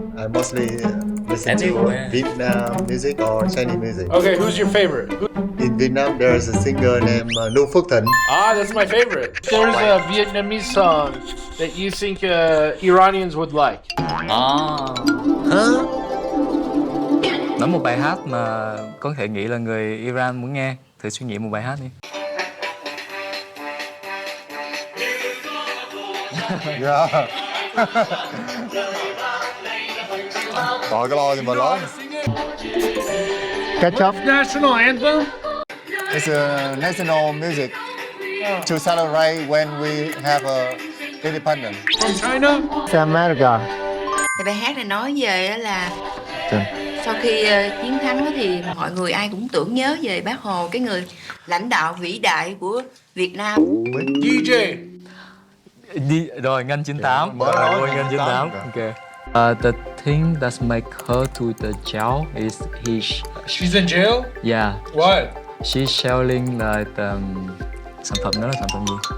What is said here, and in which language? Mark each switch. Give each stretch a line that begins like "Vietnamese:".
English: I mostly listen to Vietnam music or Chinese music. Okay, who's your favorite? In Vietnam, there is a singer named Nu Phước Thịnh. Ah, that's my favorite. There's a Vietnamese song that you think Iranians would like.
Vietnamese: Nói một bài hát mà có thể nghĩ là người Iran muốn nghe. Thử suy nghĩ một bài hát đi.
English: Yeah.
Vietnamese: Rồi cái lo thì mà lớn.
English: Catch up. National anthem? It's a national music to celebrate when we have a independence. From China? It's America.
Vietnamese: Thì bài hát này nói về á là sau khi chiến thắng á thì mọi người ai cũng tưởng nhớ về Bác Hồ, cái người lãnh đạo vĩ đại của Việt Nam.
English: DJ.
Vietnamese: Rồi Ngân 98. Rồi Ngân 98. Okay.
English: The thing that make her to the jail is She's in jail? Yeah. What? She's selling like
Vietnamese: sản phẩm đó là sản phẩm gì?